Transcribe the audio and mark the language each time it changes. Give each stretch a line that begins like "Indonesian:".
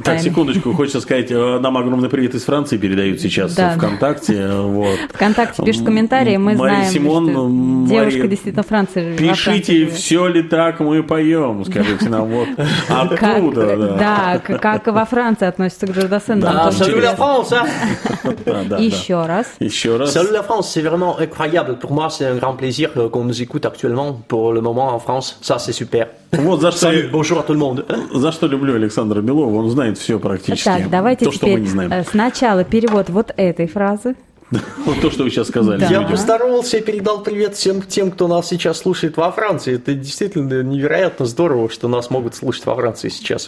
Russian: Да, так, секундочку, хочется сказать, нам огромный привет из Франции передают сейчас ВКонтакте. Вот. ВКонтакте пишет комментарии, мы Мария знаем, Симон, что девушка Мария, действительно Франции живет. Пишите, все ли так мы поем, скажите нам, вот откуда. Да, как во Франции относятся к Джо Дассену.
French: Да, salut la France!
Russian: Еще раз. Еще раз.
French: Salut la France, c'est vraiment incroyable. Pour moi, c'est un grand plaisir qu'on nous écoute actuellement pour le moment en France. Ça, c'est super.
Russian: Вот за что,
French: bonjour, tout le monde.
Russian: За что люблю Александра Белова, он знает все практически. Так, давайте то, что теперь мы не знаем. Сначала перевод вот этой фразы. Вот то, что вы сейчас сказали. Я поздоровался и передал привет всем тем, кто нас сейчас слушает во Франции. Это действительно невероятно здорово, что нас могут слушать во Франции сейчас.